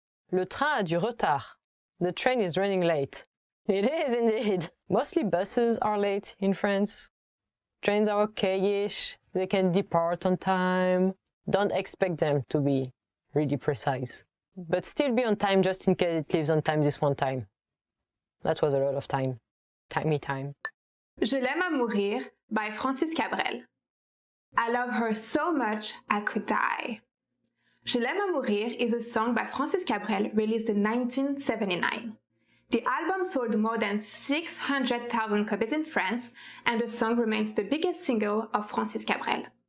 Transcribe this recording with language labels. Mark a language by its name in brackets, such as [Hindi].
[French] Le train a du retard. [English] The train is running late. It is indeed. Mostly buses are late in France. Trains are okay-ish. They can depart on time. Don't expect them to be really precise. But still be on time just in case it leaves on time this one time. That was a lot of time. Timey time. [French] Je l'aime à mourir by Francis Cabrel. [English] I love her so much I could die. Je l'aime à mourir is a song by Francis Cabrel released in 1979. The album sold more than 600,000 copies in France, and the song remains the biggest single of Francis Cabrel.